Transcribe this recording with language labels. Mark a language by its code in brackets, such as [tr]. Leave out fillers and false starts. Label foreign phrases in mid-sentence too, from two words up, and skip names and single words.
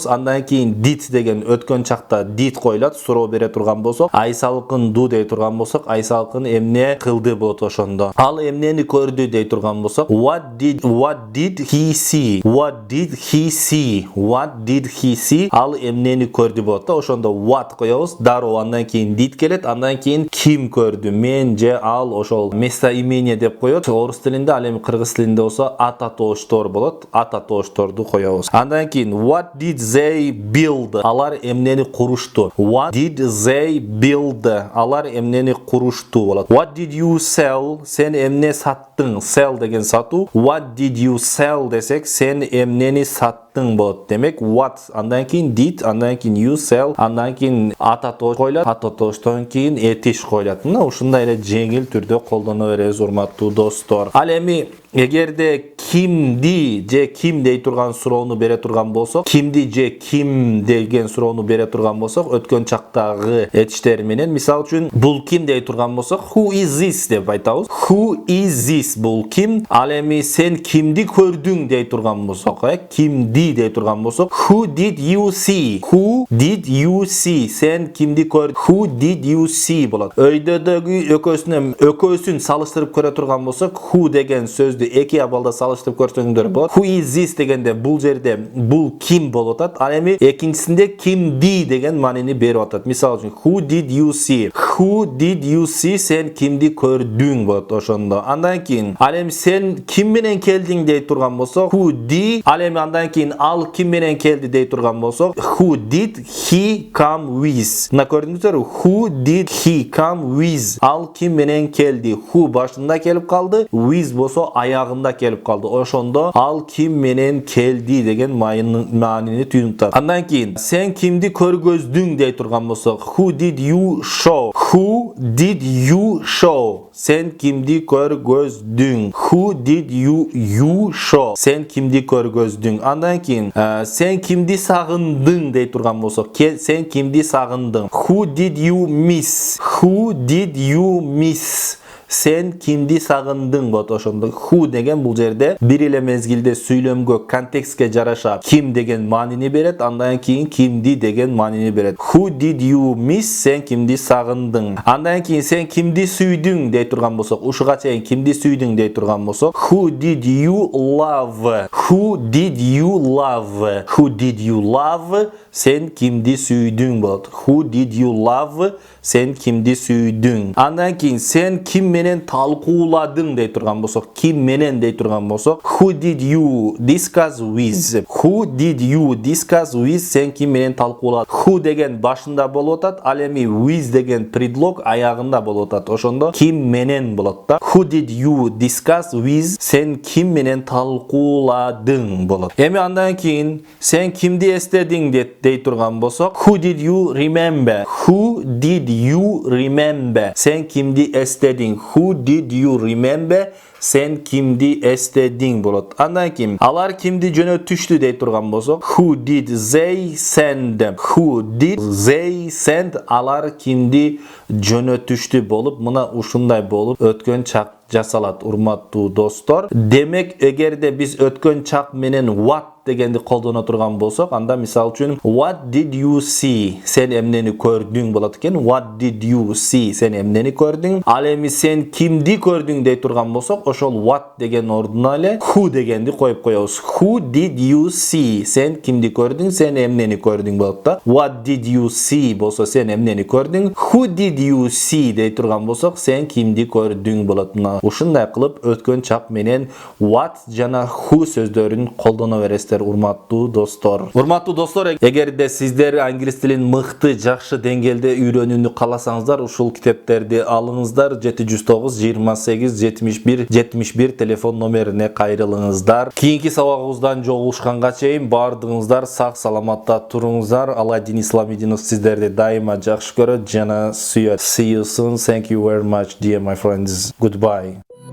[ky] Андан кийин did деген өткөн чакта did коюлат, суроо бере турган болсок, Айсалкын do дей турган болсок, Айсалкын эмне кылды болот ошондо. Ал эмнени көрдү дей турган болсок, [en] what did he see? What did he see? What did he see? [ky] Ал эмнени көрдү болот да. Ошондо what коебуз, дароо андан кийин did келет, андан кийин ким көрдү? Мен же ал, ошол местоимение деп коет орус тилинде. Ал эми кыргыз тилинде болсо ат атооштор болот. Ат атоошторду коебуз. Андан кийин [en] what did they build? [ky] Алар эмнени курушту? [en] What did they build? [ky] Алар эмнени курушту болот. [en] What did you sell? [ky] Сен эмне саттың? Sell деген сатуу. [en] What did you sell [ky] десек, сен эмнени саттың болот. Демек what, андан кийин did, андан кийин [en] you sell, [ky] андан кийин ат атоош коюлат, ат атооштон кийин этиш коюлат. Мына ушундай эле жеңил түрдө колдоно беребиз урматтуу достор. Ал эми эгерде kimdi же kim дей турган суроону бере турган болсок, kimdi же kim деген суроону бере турган болсок, өткөн чактагы этиштер менен мисал үчүн бул ким дей турган болсок, [en] who is this [ky] деп айтабыз. [en] Who is this [ky] бул ким? Ал эми сен кимди көрдүң дей турган болсок, кимди дей турган болсок, [en] who did you see? Who did you see? [ky] Сен кимди көрдүң? [en] Who did you see болот. [ky] Өйдөдөгү экөөсүн салыштырып көрө турган болсок, who деген сөздү эки абалда салыштырып көрсөңдөр болот. [en] Who is this [ky] дегенде бул жерде бул ким болуп атат. Ал эми экинчисинде кимди деген маанини берип атат. Мисал үчүн [en] who did you see? Who did you see? [ky] Сен кимди көрдүң болот ошондо. Андан кийин ал эми сен ким менен келдиң дей турган болсок, [en] who did, [ky] ал эми андан кийин ал ким менен келди дей турган болсок, [en] who did he come with? [ky] Мына көрдүңүздөр, [en] who did he come with? [ky] Ал ким менен келди? Who башында келип калды, with болсо аягында келип калды. Ошондо ал ким менен келди деген маанини түнүктөт. Андан кийин сен кимди көргөздүң дей турган болсок, [en] who did you show? Who did you show? [ky] Сен кимди көргөздүң? [en] Who did you show? [ky] Сен кимди көргөздүң? Андан кийин сен кимди сагындың дей турган болсок, сен кимди сагындың? [en] Who did you miss? Who did you miss? [ky] Сен кимди сагындың болот. Ошондо who деген бул жерде бир эле мезгилде сүйлөмгө, контекстке жараша ким деген маанини берет, андан кийин кимди деген маанини берет. [en] Who did you miss? [ky] Сен кимди сагындың? Андан кийин сен кимди сүйдүң дей турган болсок, ушуга чейин кимди сүйдүң дей турган болсок, [en] who did you love? Who did you love? Who did you love? [ky] Сен кимди сүйдүң болот. [en] Who did you love? [ky] Сен кимди сүйдүң? Андан кийин сен ким менен талкууладың дей турган болсок, ким менен дей турган болсок, [en] who did you discuss with? Who did you discuss with? [ky] Сен ким менен талкууладың? Who деген башында болуп атат, ал эми with деген предлог аягында болуп атат. Ошондо ким менен болот да. [en] Who did you discuss with? [ky] Сен ким менен талкууладың болот. Эми андан кийин сен кимди эстедиң дей турган болсок, [en] who did you remember? Who did you remember? [ky] Сен кимди эстедиң? [en] Who did you remember? [ky] Сен кимди эстедиң болот. Андан кийин алар кимди жөнөтүштү дей турган болсок, [en] who did they send? Who did they send? [ky] Алар кимди жөнөтүштү болуп, мына ушундай болуп өткөн чак жасалат, урматтуу достор. Демек, эгерде биз өткөн чак менен what дегенди колдоно турган болсок, анда мисал үчүн [en] what did you see? [ky] Сен эмнени көрдүң болот экен. [en] What did you see? [ky] Сен эмнени көрдүң? Ал эми сен кимди көрдүң дей турган болсок, ошол what деген ордуна эле who дегенди коюп коебуз. [en] Who did you see? [ky] Сен кимди көрдүң? Сен эмнени көрдүң болот да. [en] What did you see [ky] болсо сен эмнени көрдүң? [en] Who did you see [ky] дей турган болсок, сен кимди көрдүң болот. Ушундай кылып өткөн чак менен what жана who сөздөрүн колдоно бересиздер, урматтуу достор. Урматтуу достор, эгерде сиздер англис тилин мыкты, жакшы деңгээлде үйрөнүүнү кааласаңыздар, ушул китептерди алыңыздар. 709 28 71 71 телефон номерине кайрылыңыздар. Кийинки сабагыбыздан жолугушканга чейин баардыгыңыздар сак саламатта туруңуздар. Аладдин Исламидинов сиздерди дайыма жакшы көрөт жана сүйөт. [en] See you soon. Thank you very much, dear my friends. Goodbye.